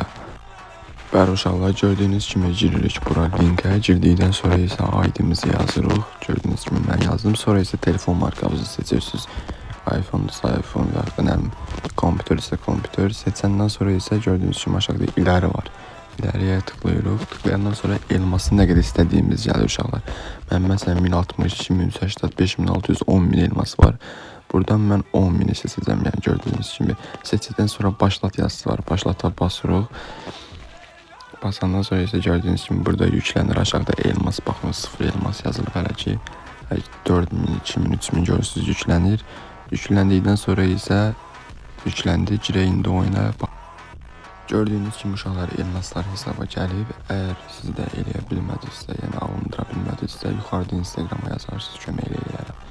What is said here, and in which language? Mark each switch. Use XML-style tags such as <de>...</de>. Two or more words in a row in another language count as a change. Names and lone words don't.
<az>Bəli uşaqlar, gördüyünüz kimi giririk bura linkə. Girdikdən sonra isə ID-mizi yazırıq. Gördüyünüz kimi mən yazdım. Sonra isə telefon markamızı seçirsiniz. iPhone-dursa iPhone və ya kompüter isə kompüter. Seçəndən sonra isə gördüyünüz kimi aşağıda iləri var.</az> <tr>İleriye tıklıyoruz.</tr> <az>Tıklayandan sonra elması</az> <tr>ne kadar istediğimiz</tr> <az>gəlir uşaqlar.</az> <tr>Ben mesela 1060, 2080, 5600, 10.000 elması var. Buradan ben 10.000'i seçeceğim. Yani gördüğünüz gibi seçtikten sonra başlat yazısı var.</tr> <az>Başlata basırıq. Basandan sonra ise</az> <tr>gördüğünüz gibi</tr> <az>burada yüklənir. Aşağıda elmas baxın 0 elmas yazılır hələ ki. 4000, 2000, 3000 görürsünüz yüklənir.</az> <tr>Yüklendikten sonra ise</tr> <az>yükləndi. Girək indi oyuna. Gördüyünüz kimi uşaqlar elmaslar hesaba gəlib. Əgər siz də eləyə bilmədinizsə, yəni alındıra bilmədinizsə, yuxarıda Instagrama yazarsınız, kömək eləyərəm.</az>